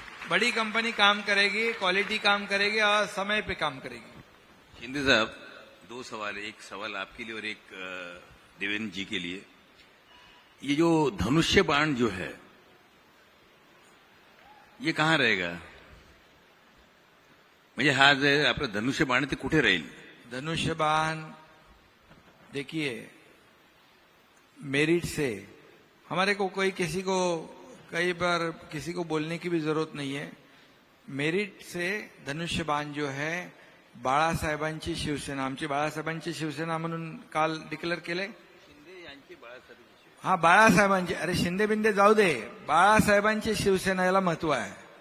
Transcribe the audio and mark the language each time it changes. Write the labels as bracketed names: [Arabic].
[Hindi] बड़ी कंपनी काम करेगी, क्वालिटी काम करेगी और समय पे काम करेगी. शिंदे साहब, दो सवाल है. एक सवाल आपके लिए और एक देवेंद्र जी के लिए. ये जो धनुष्य बाण जो है ये कहाँ रहेगा? [Marathi] म्हणजे हा जे आपला धनुष्य बाण ते कुठे राहील? [Hindi] धनुष्यबाण देखिए, मेरिट से हमारे को कोई किसी को कई बार किसी को बोलने की भी जरूरत नहीं है. मेरिट से धनुष्यबाण जो है [Marathi] बाळासाहेबांची शिवसेना, आमची बाळासाहेबांची शिवसेना म्हणून काल डिक्लेअर केले. हा, बाळासाहेबांची, अरे शिंदे बिंदे जाऊ दे, बाळासाहेबांची शिवसेना याला महत्व आहे.